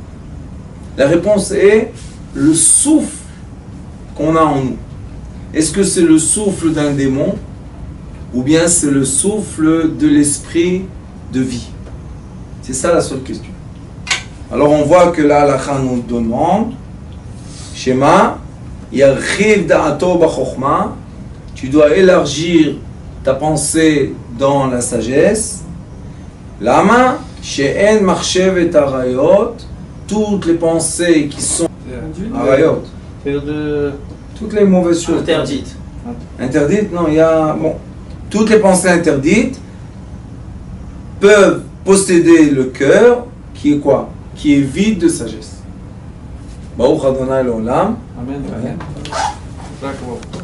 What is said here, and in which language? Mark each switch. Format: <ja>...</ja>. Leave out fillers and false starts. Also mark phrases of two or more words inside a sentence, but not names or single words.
<fr>La réponse est le souffle qu'on a en nous. Est-ce que c'est le souffle d'un démon ou bien c'est le souffle de l'esprit de vie? C'est ça la seule question. Alors on voit que la halakha nous demande Shema,</fr> <he>ירחיב דעתו בחכמה,</he> <fr>tu dois élargir ta pensée dans la sagesse.</fr> <he>למה שאין מרחבת עריות,</he> <fr>toutes les pensées qui sont arayot, toutes les mauvaises choses interdites. Interdites, non, il y a bon, toutes les pensées interdites peuvent posséder le cœur qui est quoi? Qui est vide de sagesse.</fr> <he>ברוך אדוני לעולם.</he> <fr>Amen. Amen. D'accord.</fr>